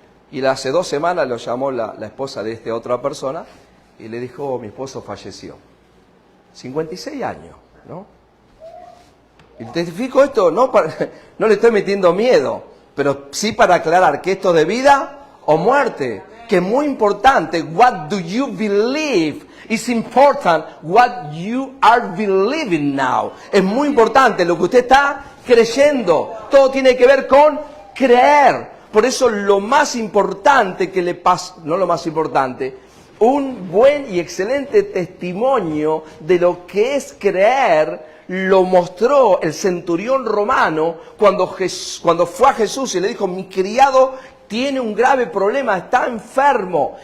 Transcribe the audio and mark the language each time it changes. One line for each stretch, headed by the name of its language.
Spanish: Y hace 2 semanas lo llamó la esposa de esta otra persona y le dijo, mi esposo falleció. 56 años, ¿no? Y testifico esto, no le estoy metiendo miedo, pero sí para aclarar que esto es de vida o muerte, que es muy importante.
English: What do you believe? It's important what you are believing now.
Spanish: Es muy importante lo que usted está creyendo. Todo tiene que ver con creer. Por eso lo más importante que le pasa, no lo más importante, un buen y excelente testimonio de lo que es creer, lo mostró el centurión romano cuando fue a Jesús y le dijo, mi criado tiene un grave problema, está enfermo.